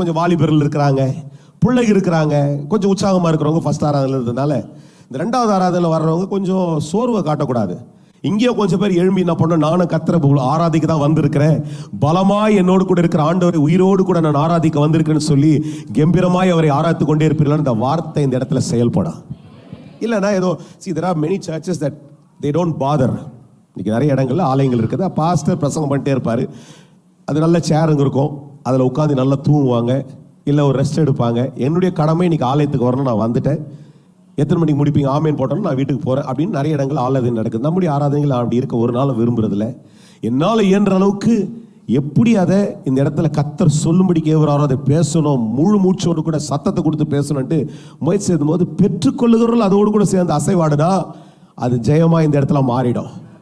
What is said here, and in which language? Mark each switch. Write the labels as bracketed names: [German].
[Tamil] கொஞ்சம் வாலிபர்கள் இருக்கிறாங்க, பிள்ளைங்க இருக்கிறாங்க, கொஞ்சம் உற்சாகமா இருக்கிறவங்க ஃபர்ஸ்ட் ஆராதனையில் இருந்ததுனால. இந்த 2வது ஆராதனையில் வர்றவங்க கொஞ்சம் சோர்வை காட்டக்கூடாது. இங்கேயோ கொஞ்சம் பேர் எழும்பி என்ன பண்ண, நானும் கர்த்தரை ஆராதிக்க தான் வந்திருக்கிறேன், பலமாய் என்னோடு கூட இருக்கிற ஆண்டவரை உயிரோடு கூட நான் ஆராதிக்க வந்திருக்கேன்னு சொல்லி கம்பீரமாய் அவரை ஆராய்த்து கொண்டே இருப்பீர்கள். இந்த வார்த்தை இந்த இடத்துல செயல்படும். இல்லைன்னா ஏதோ [English] there are many churches that they don't bother. [Tamil] இன்னைக்கு நிறைய இடங்கள்ல ஆலயங்கள் இருக்குது, பாஸ்டர் பிரசங்கம் பண்ணிட்டே இருப்பாரு, அது நல்ல சேருங்க இருக்கும், அதில் உட்காந்து நல்லா தூங்குவாங்க. இல்லை ஒரு ரெஸ்ட் எடுப்பாங்க. என்னுடைய கடமை இன்னைக்கு ஆலயத்துக்கு வரணும், நான் வந்துட்டேன், எத்தனை மணிக்கு முடிப்பீங்க, ஆமேன் போட்டோம், நான் வீட்டுக்கு போகிறேன் அப்படின்னு நிறைய இடங்கள் ஆராதனை நடக்குது. நம்முடைய ஆராதனைகள் அப்படி இருக்க ஒரு நாள் விரும்புறதில்ல. என்னால் இயன்ற அளவுக்கு எப்படி அதை இந்த இடத்துல கர்த்தர் சொல்லும்படி கேட்கிறாரோ அதை பேசணும், முழு மூச்சோடு கூட சத்தத்தை கொடுத்து பேசணும்ட்டு முயற்சி செய்யும் போது பெற்றுக்கொள்ளுகிறவர்கள் அதோடு கூட சேர்ந்து அசைவாடுனா அது ஜெயமாக இந்த இடத்துல மாறிடும்.